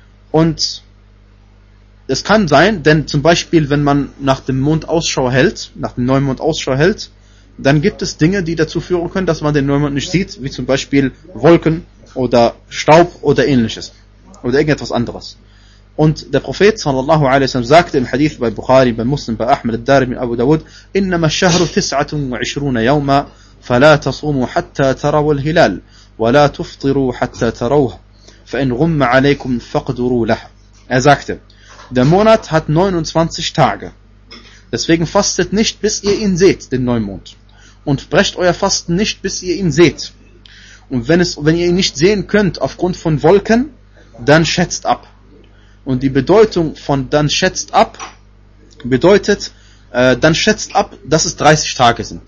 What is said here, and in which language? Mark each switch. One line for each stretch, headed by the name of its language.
German: Und es kann sein, denn zum Beispiel, wenn man nach dem Mond Ausschau hält, nach dem Neumond Ausschau hält, dann gibt es Dinge, die dazu führen können, dass man den Neumond nicht sieht, wie zum Beispiel Wolken oder Staub oder ähnliches. Oder irgendetwas anderes. Und der Prophet sallallahu alaihi wasallam sagte im Hadith bei Bukhari, bei Muslim, bei Ahmed al-Darimi, Abu Dawud,
Arabic: إِنَّمَا الشَّهْرُ تِسْعَةٌ وَعِشْرُونَ يَوْمًا فَلَا تَصُومُوا حَتَّى تَرَوُوا الْهِلَالِ وَلَا تُفْطِرُوا حَتَّى تَرَوْهَ فَإِنْ غُمَّ عَلَيْكُمْ فَقْدُرُوا لَهَا.
German: Er sagte, der Monat hat 29 Tage. Deswegen fastet nicht, bis ihr ihn seht, den Neumond. Und brecht euer Fasten nicht, bis ihr ihn seht. Und wenn ihr ihn nicht sehen könnt aufgrund von Wolken, dann schätzt ab. Und die Bedeutung von dann schätzt ab, bedeutet, dann schätzt ab, dass es 30 Tage sind.